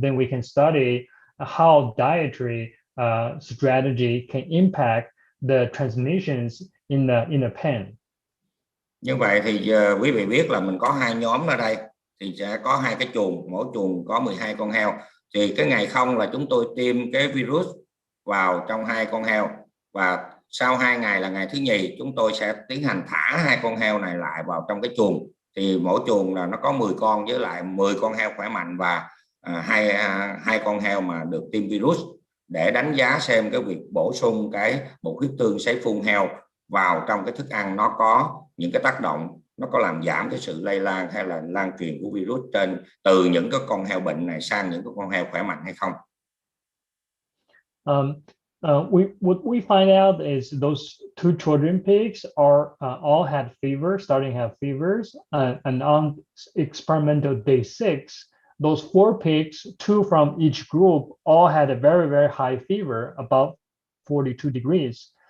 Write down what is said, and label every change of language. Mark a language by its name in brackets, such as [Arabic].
[English] Then we can study how dietary strategy can impact the transmissions in the pen. [Vietnamese] Như vậy thì quý vị biết là mình có 2 nhóm ở đây, thì sẽ có 2 cái chuồng, mỗi chuồng có 12 con heo. Thì cái ngày 0 là chúng tôi tiêm cái virus vào trong 2 con heo, và sau 2 ngày là ngày thứ nhì chúng tôi sẽ tiến hành thả 2 con heo này lại vào trong cái chuồng. Thì mỗi chuồng là nó có 10 con với lại 10 con heo khỏe mạnh và hai con heo mà được tiêm virus, để đánh giá xem cái việc bổ sung cái bột huyết tương sấy phun heo vào trong cái thức ăn nó có những cái tác động, nó có làm giảm cái sự lây lan hay là lan truyền của virus từ những cái con heo bệnh này sang những cái con heo khỏe mạnh hay không. [English] What we find out is those 2 children pigs are all had fever, starting to have fevers, and on experimental day 6, those 4 pigs, 2 from each group, all had a very, very high fever, about 42 degrees.